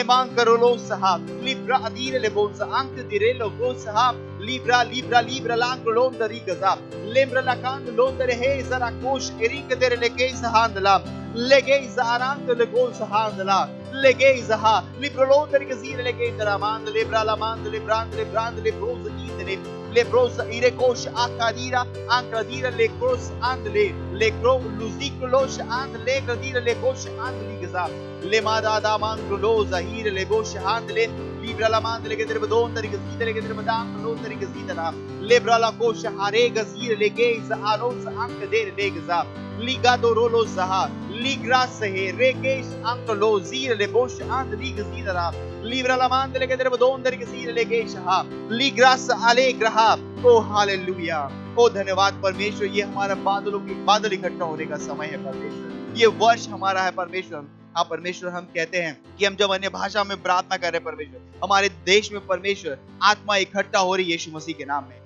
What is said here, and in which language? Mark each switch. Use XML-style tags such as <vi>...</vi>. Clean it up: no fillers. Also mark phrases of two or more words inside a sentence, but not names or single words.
<hi>मांग करो लो सहा लिब्रा अदीर ले बोल अंक दिरे लो गो सहा लिब्रा लांग लो दरी गजा लेब्रा लाकांद लो दरे है जरा कोश एरिंग तेरे ले के सहांदला ले गई जारांग ले गो सहांदला ले गई जहा लिब्रा लो दरी गजीर ले के दरामांद लेब्रा ला मांद ले ब्रांद ले ब्रोज ईद ले ब्रोस इरे कोश आकादीरा ले क्रोस आंद ले क्रो लुजिक्लोश आंद ले गदीरा ले कोश आंद ली गजा ले मादा दा मांग लो जहीर ले बोश आंद ले लिब्रा ला मांद ले के तेरे बदों तरीके सीधे ले के तेरे बदाम लो तरीके सीधे ला लिब्रा ला कोश हारे गजीर ले के इस आलोस अंक दे ले गजा लिगा दो रोलो सहा लिग्रास है रेकेश अंक लो जीर ले बोश आंद ली गजीर ला लिब्रा ला मांद ले के तेरे बदों तरीके सीधे ले के शहा लिग्रास आले ग्रहा ओ हालेलुया। ओ धन्यवाद परमेश्वर, ये हमारा बादल इकट्ठा होने का समय है परमेश्वर, ये वर्ष हमारा है परमेश्वर। हाँ परमेश्वर, हम कहते हैं कि हम जब अन्य भाषा में प्रार्थना कर रहे हैं परमेश्वर, हमारे देश में परमेश्वर आत्मा इकट्ठा हो रही है यीशु मसीह के नाम में।</hi>